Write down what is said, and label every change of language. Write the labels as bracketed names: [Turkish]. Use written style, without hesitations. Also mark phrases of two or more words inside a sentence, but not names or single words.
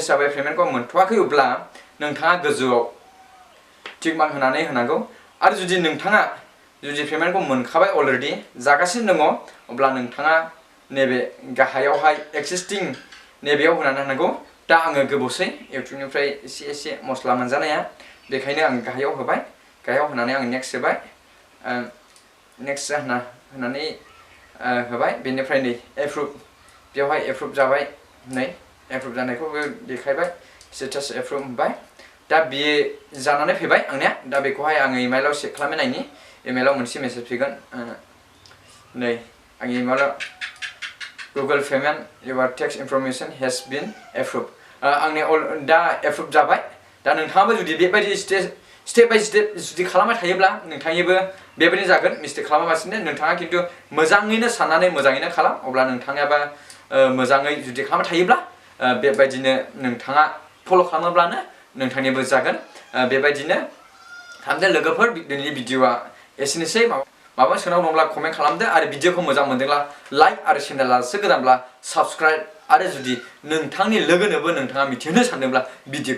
[Bodo] जाबाय पेमेन्टखौ मोनथ'वाखै अब्ला नोंथाङा गोजौआव [English] tick mark [Bodo] होनानै होनांगौ आरो जुदि नोंथाङा पेमेन्टखौ मोनखाबाय अलरेडि जागासिनो दङ अब्ला नोंथाङा नैबे गाहायावहाय एक्सिस्टिं नैबेयाव होनानै होनांगौ दा आङो गोबावसै इउटिउबनिफ्राय एसे मस्ला मोनजानाया बेखायनो आं गाहायाव होबाय गाहायाव होनानै आं नेक्स्ट होबाय नेक्स्ट होनानै होबाय बेनिफ्राय नै एप्रुभ बेवहाय एप्रुभ जाबाय नै एप्रुभ जानायखौबो देखायबाय [English] status approve [Bodo] होबाय दा बियो जानानै फैबाय आंनिया दा बेखौहाय आङो इमेलाव चेक खालामनानै नायनि इमेलाव मोनसे मेसेज फैगोन नै आंनि इमेलाव [English] Google payment your tax information has been approved [Bodo] आंनि दा एप्रुभ जाबाय दा नोंथाङाबो जुदि बेबायदि [English] step by step [Bodo] जुदि खालामबाय थायोब्ला नोंथांनिबो बेबायदि जागोन मिस्टेक खालामालासिनो नोंथाङा खिन्थु मोजाङैनो साननानै मोजाङैनो खालाम अब्ला नोंथाङाबा मोजाङै जुदि खालामबाय थायोब्ला बेबायदिनो नोंथाङा फल' खालामोब्लानो नोंथांनिबो जागोन बेबायदिनो खालामदो लोगोफोर दिनैनि भिडिअआ एसेनोसै माबा सोंनांगौ दंब्ला कमेन्ट खालामदो आरो भिडिअखौ मोजां मोनदोंब्ला लाइक आरो चेनेलासो गोदानब्ला साबस्क्राइब आरो जुदि नोंथांनि लोगोनोबो नोंथाङा मिथिहोनो सानदोंब्ला भिडिअखौ